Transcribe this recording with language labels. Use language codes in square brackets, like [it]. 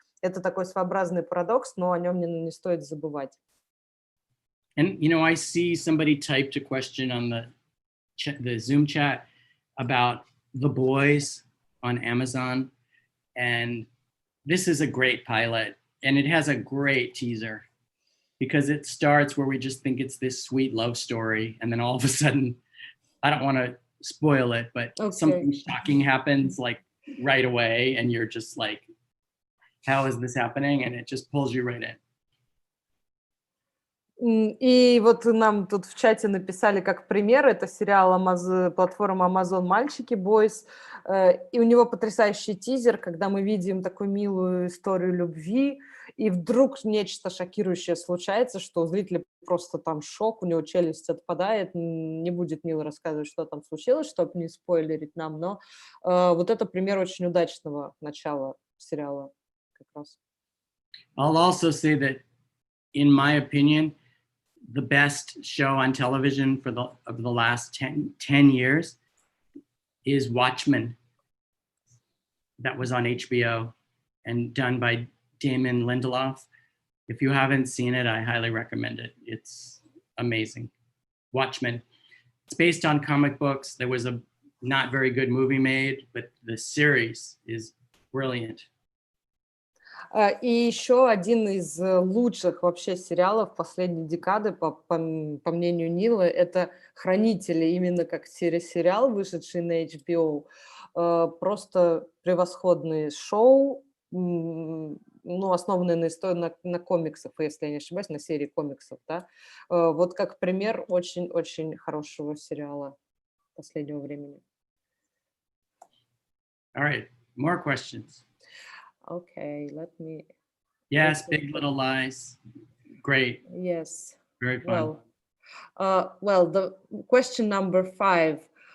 [ru] Это такой своеобразный парадокс, но о нем не стоит забывать. [en] And, you know, I see somebody typed a question on the Zoom chat about The Boys on Amazon. And this is a great pilot. And it has a great teaser because it starts where we just think it's this sweet love story. And then all of a sudden, I don't want to spoil it, but something shocking happens like right away. And you're just like, how is this happening? And it just pulls you right in. [ru] И вот нам тут в чате написали как пример, это сериал платформы Amazon «Мальчики», «Boys», и у него потрясающий тизер, когда мы видим такую милую историю любви, и вдруг нечто шокирующее случается, что у зрителя просто там шок, у него челюсть отпадает, не будет Нил рассказывать, что там случилось, чтобы не спойлерить нам, но вот это пример очень удачного начала сериала как раз. [en] I'll also say that, in my opinion, the best show on television of the last 10 years is Watchmen, that was on HBO and done by Damon Lindelof. If you haven't seen it, I highly recommend it. It's amazing. Watchmen. It's based on comic books. There was a not very good movie made, but the series is brilliant. [ru] И еще один из лучших вообще сериалов последней декады, по мнению Нила, это «Хранители», именно как сериал, вышедший на HBO. Просто превосходные шоу, основанные на комиксах, если я не ошибаюсь, на серии комиксов. Да? Вот как пример очень-очень хорошего сериала последнего времени. [en] All right, more questions. Okay, let me... Yes, Big Little Lies. Great. Yes. Very fun. Well, the question number 5.